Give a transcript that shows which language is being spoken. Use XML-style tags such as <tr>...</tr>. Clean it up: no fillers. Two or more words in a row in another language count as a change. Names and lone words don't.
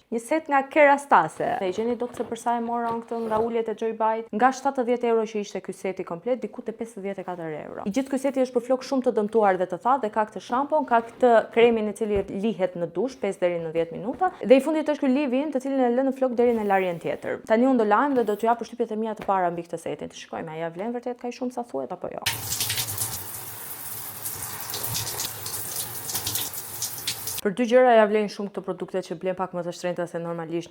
<sq>Një set nga Kerastase. Dhe i gjeni dot se për sa e mora unë këtë nga uljet e Joy Buy, nga 70 euro që ishte ky seti komplet, diku te 54 euro. I gjithë ky seti është për flokë shumë të dëmtuar dhe të thatë dhe ka këtë shampon, ka këtë kremin i cili lihet në dush 5 deri në 10 minuta dhe i fundit është ky leave-in të cilin e lë në flokë deri në larjen tjetër. Tani unë do lajm dhe do t'ju jap përshtypjet e mia të para mbi këtë setin. Të shikojmë a ja vlen vërtet kaq shumë sa thuhet apo jo. Për dy gjëra ja vlen shumë këto produkte që blen pak më të shtrenjta se normalisht.</sq>